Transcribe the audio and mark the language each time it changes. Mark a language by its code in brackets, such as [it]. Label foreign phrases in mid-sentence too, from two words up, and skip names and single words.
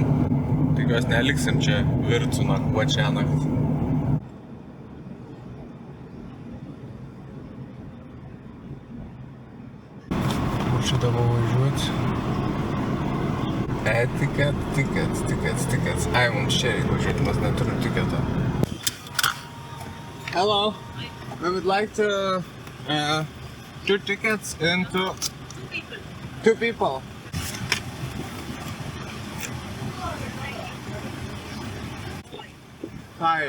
[lt] Tikiuosi, neliksim čia Vircų nakvot šią naktį. Čia dabar važiuoti. Tikets. Ai, mums čia reikia važiuoti, mes neturim tiketą. [en] Hello. We would like to 2 tickets into 2 people. Five.